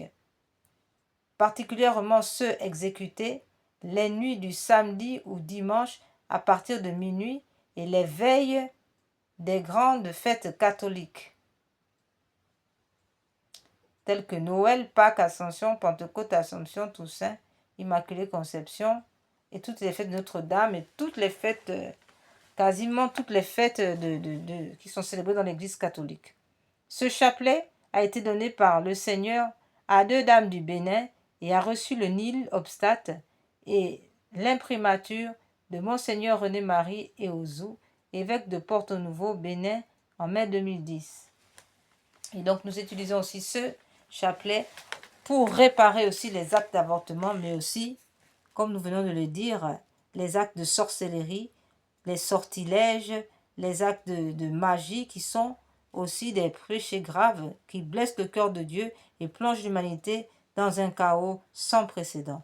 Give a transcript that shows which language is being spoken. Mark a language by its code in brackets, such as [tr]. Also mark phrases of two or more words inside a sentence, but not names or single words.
[fr] Particulièrement ceux exécutés les nuits du samedi ou dimanche à partir de minuit et les veilles des grandes fêtes catholiques telles que Noël, Pâques, Ascension, Pentecôte, Assomption, Toussaint, Immaculée Conception et toutes les fêtes de Notre-Dame et toutes les fêtes, quasiment toutes les fêtes qui sont célébrées dans l'Église catholique. Ce chapelet a été donné par le Seigneur à 2 dames du Bénin et a reçu le [la] Nil obstate [fr] et l'imprimature de Monseigneur René-Marie Eozou, évêque de Porto-Nouveau, Bénin, en mai 2010. Et donc nous utilisons aussi ce chapelet pour réparer aussi les actes d'avortement, mais aussi, comme nous venons de le dire, les actes de sorcellerie, les sortilèges, les actes de magie qui sont aussi des péchés graves qui blessent le cœur de Dieu et plongent l'humanité dans un chaos sans précédent.